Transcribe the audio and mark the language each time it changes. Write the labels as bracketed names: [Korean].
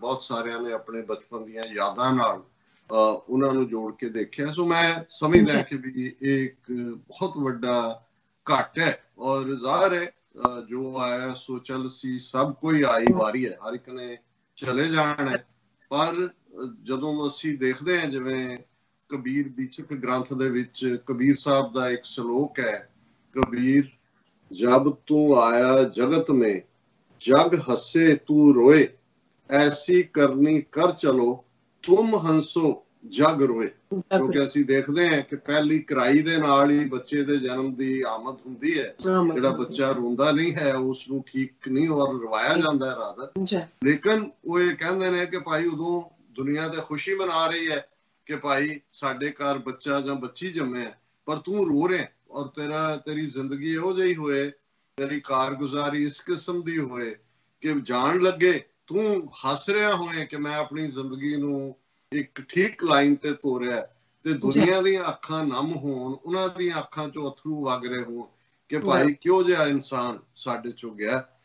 [Punjabi] ਬਹੁਤ ਸਾਰਿਆਂ ਨੇ ਆਪਣੇ ਬਚਪਨ ਦੀਆਂ ਯਾਦਾਂ ਨਾਲ ਉਹਨਾਂ ਨੂੰ ਜੋੜ ਕੇ ਦੇਖਿਆ। ਸੋ ਮੈਂ ਸਮਝਦਾ ਕਿ ਵੀ ਇਹ ਇੱਕ ਬਹੁਤ ਵੱਡਾ ਘੱਟ ਹੈ ਔਰ ਜ਼ਾਹਰ ਹੈ ਜੋ ਆਇਆ ਸੋ ਚੱਲ ਸੀ, ਸਭ ਕੋਈ ਆਈ ਵਾਰੀ ਹੈ, ਹਰ ਇੱਕ ਨੇ ਚਲੇ ਜਾਣਾ ਹੈ। ਪਰ ਜਦੋਂ ਅਸੀਂ ਦੇਖਦੇ ਹਾਂ ਜਿਵੇਂ ਕਬੀਰ ਬੀਚਕ ਗ੍ਰੰਥ ਦੇ ਵਿੱਚ ਕਬੀਰ ਸਾਹਿਬ ਦਾ ਇੱਕ ਸ਼ਲੋਕ ਹੈ, [Hindi] कबीर जब तू आया जगत में जग हंसे तू रोए, ऐसी करनी कर चलो तुम हंसो जग रोए। [Punjabi] क्योंकि ਅਸੀਂ ਦੇਖਦੇ ਹਾਂ ਕਿ ਪਹਿਲੀ ਕਰਾਈ ਦੇ ਨਾਲ ਹੀ ਬੱਚੇ ਦੇ ਜਨਮ ਦੀ ਆਮਦ ਹੁੰਦੀ ਹੈ। ਜਿਹੜਾ ਬੱਚਾ ਰੋਂਦਾ ਨਹੀਂ ਹੈ ਉਸ ਨੂੰ ਠੀਕ ਨਹੀਂ ਔਰ ਰਵਾਇਆ ਜਾਂਦਾ ਹੈ ਰਾਦਰ। ਲੇਕਿਨ ਉਹ ਇਹ ਕਹਿੰਦੇ ਨੇ ਕਿ ਭਾਈ ਉਦੋਂ ਦੁਨੀਆ ਤੇ ਖੁਸ਼ੀ ਮਨਾ ਰਹੀ ਹੈ ਕਿ ਭਾਈ ਸਾਡੇ ਘਰ ਬੱਚਾ ਜਾਂ ਬੱਚੀ ਜੰਮਿਆ, ਪਰ ਤੂੰ ਰੋ ਰਿਹਾ ਔਰ ਤੇਰੀ ਜ਼ਿੰਦਗੀ ਇਹੋ ਜਿਹੀ ਹੋਏ, ਤੇਰੀ ਕਾਰਗੁਜ਼ਾਰੀ ਇਸ ਕਿਸਮ ਦੀ ਹੋਏ ਕਿ ਜਾਣ ਲੱਗੇ ਤੂੰ ਹੱਸ ਰਿਹਾ ਹੋਏ ਕਿ ਮੈਂ ਆਪਣੀ ਜ਼ਿੰਦਗੀ ਨੂੰ ਇੱਕ ਠੀਕ ਲਾਈਨ ਤੇ ਤੋਰਿਆ, ਤੇ ਦੁਨੀਆ ਦੀਆਂ ਅੱਖਾਂ ਨਮ ਹੋਣ, ਉਹਨਾਂ ਦੀਆਂ ਅੱਖਾਂ ਚੋਂ ਅਥਰੂ ਵਗ ਰਹੇ ਹੋਣ ਕਿ ਭਾਈ ਕਿਉਂ ਜਿਹਾ ਇਨਸਾਨ ਸਾਡੇ ਚੋਂ ਗਿਆ।